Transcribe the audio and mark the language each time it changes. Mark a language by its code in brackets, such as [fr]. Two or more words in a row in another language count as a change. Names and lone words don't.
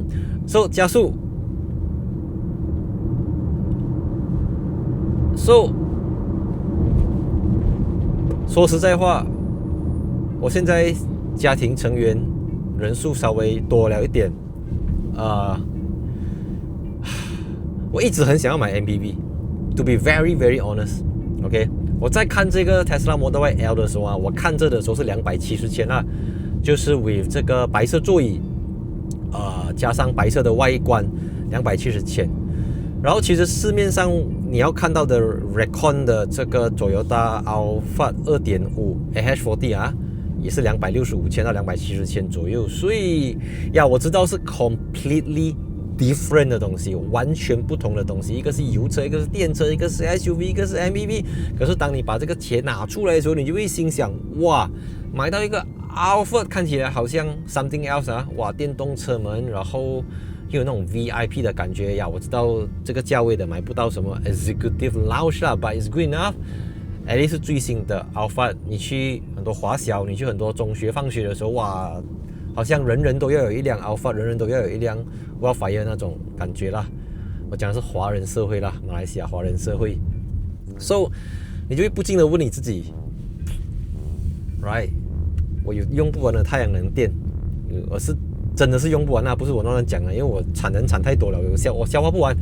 [zh] 加速。說實在話，我現在家庭成員人數稍微多了一點，我一直很想要買 MPV。 [en] To be very very honest， [zh] OK，我在看這個 Tesla Model Y L 的時候啊，我看着的時候是270千啦。就是 with 這個白色座椅，加上白色的外觀，270千。然後其實市面上你要看到的 Recon 的這個 Toyota Alphard 2.5 AH40 也是265千到270千左右。所以我知道是 [en] completely different [zh] 的東西，完全不同的東西。一個是油車，一個是電車，一個是 SUV， 一個是 MPV。可是當你把這個錢拿出來的時候，你就會心想，哇，買到一個Alphard 看起來好像 [en] something else [zh] 哇，電動車門，然後又有那種 VIP 的感覺呀。我知道這個價位的買不到什麼 [en] executive lounge [zh] 啦 ， [en] but it's good enough。 at least [zh] 是最新的 Alphard， 你去很多華小，你去很多中學放學的時候，哇，好像人人都要有一輛 Alphard， 人人都要有一輛 Wildfire 那種感覺啦。我講的是華人社會啦，馬來西亞華人社會。So 你就會不禁的問你自己 ，right？我有用不完的太陽能電，我是真的是用不完啊，不是我亂講的，因為我產能產太多了，我消化不完。